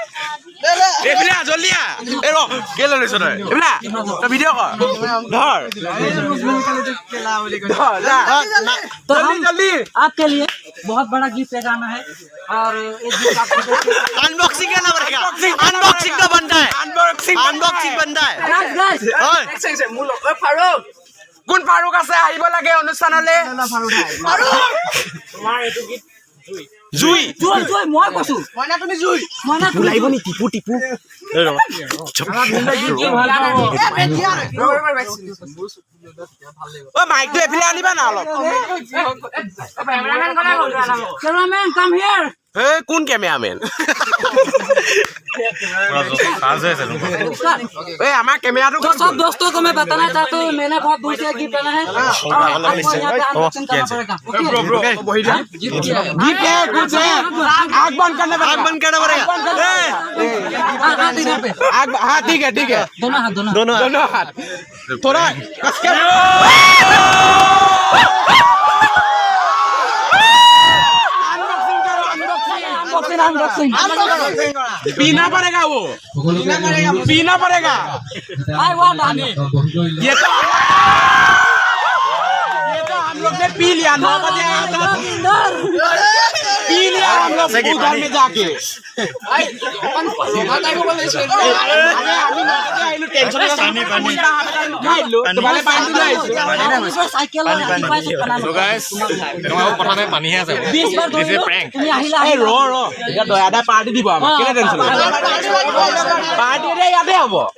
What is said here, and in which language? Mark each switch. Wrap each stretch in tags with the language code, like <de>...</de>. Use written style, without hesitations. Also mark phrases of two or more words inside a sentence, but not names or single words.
<as>জলদি কেলে লৈছ তই ভিডিঅ' কৰ ধৰ</as> <hi>तो आपके लिए बहुत बड़ा गिफ्ट ले जाना है और अनबॉक्सिंग करना पड़ेगा। अनबॉक्सिंग तो बनता है, अनबॉक्सिंग बनता है।</hi> <as>ফাৰুক কোন ফাৰুক আছে আহিব লাগে অনুষ্ঠানলৈ। জুই জুই জুই মই কৈছো মইনা তুমি জুই মইনা লাগিব নি টিপু টিপু ও মাইকটো এফালে আনিবা না অলপ।</as> <en>cameraman come here.</en> <as>কোন কেমেৰামেন? আমাৰ কেমেৰাটো</as> <hi>तो सब दोस्तों को मैं बताना चाहता हूँ मैंने बहुत दूर से गिफ्ट लाना है और आपको यहाँ पे अनबॉक्सिंग करना पड़ेगा। गिफ्ट है कुछ है, आग बंद करना पड़ेगा, आग बंद करना पड़ेगा। हाँ ठीक है दोनों हाथ दोनों हाथ थोड़ा कस के पीना पड़ेगा, वो पीना पड़ेगा। ये तो हम लोग ने पी लिया, 9 बजे आया था, पी लिया हम लोग उधर में जाके।</hi> <as>দয়াদা পাৰ্টি দিব আমাক, কেলে টেনচন পাৰ্টি ইয়াতে হ'ব।</as>